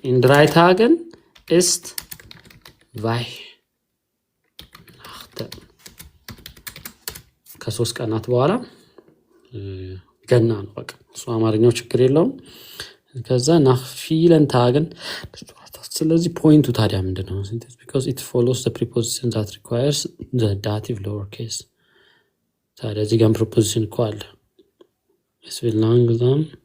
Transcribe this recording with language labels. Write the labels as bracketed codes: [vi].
[de] In 3 Tagen ist Weihnachten. [am] ከ3 ቀናት በኋላ ገና ነው። በቃ እሱ አማርኛው ችግር የለውም። ከዛ nach vielen Tagen ስለዚህ ፖይንቱ ታዲያ ምንድነው? [en] because it follows the preposition that requires the dative lowercase. [am] ታዲያ እዚህ ጋር ፕሪፖዚሽን እኮ አለ። es will langsam